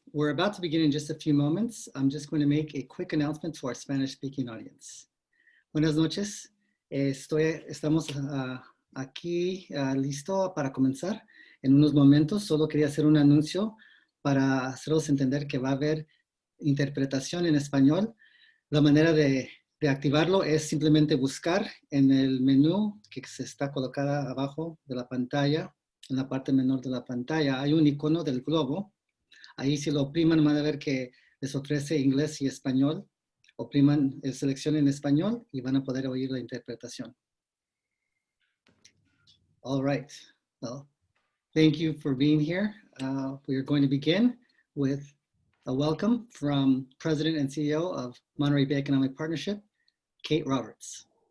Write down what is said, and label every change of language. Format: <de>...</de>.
<en>We're about to begin in just a few moments. I'm just going to make a quick announcement to our Spanish-speaking audience.</en> <es>Buenas noches. Estamos aquí listo para comenzar en unos momentos. Solo quería hacer un anuncio para haceros entender que va a haber interpretación en español. La manera de activarlo es simplemente buscar en el menú que se está colocada abajo de la pantalla. En la parte menor de la pantalla hay un icono del globo. Ahí si lo opriman van a ver que les ofrece inglés y español. Opriman, seleccionen español y van a poder oír la interpretación.</es> <en>All right. Well, thank you for being here. We are going to begin with a welcome from President and CEO of Monterey Bay Economic Partnership, Kate Roberts.</en>